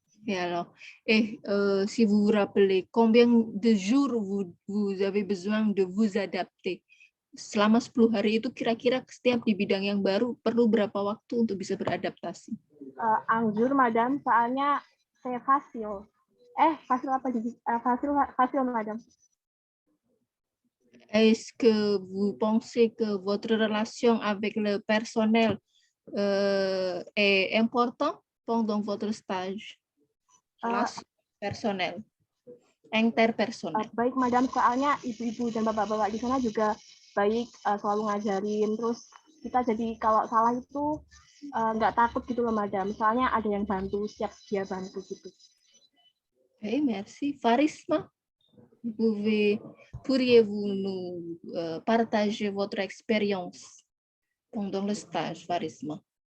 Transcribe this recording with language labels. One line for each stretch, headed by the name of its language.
French: Et alors, si vous vous rappelez, combien de jours vous avez besoin de vous adapter?
Indonesian: Selama 10 hari itu kira-kira setiap di bidang yang baru perlu berapa waktu untuk bisa beradaptasi? Anjur, Madam, soalnya saya fasil. Fasil apa jadi? Fasil, Madam.
French: Est-ce que vous pensez que votre relation avec le personnel est important pendant votre stage? Relation personnel, interpersonel.
Indonesian: Baik, Madam, soalnya ibu-ibu dan bapak-bapak di sana juga baik, selalu ngajarin. Terus kita jadi kalau salah itu nggak takut gitu loh, Madam. Soalnya ada yang bantu, siap dia bantu gitu.
French: Okay, merci. Farisma, pourriez-vous nous partager votre expérience pendant le stage, Farisma?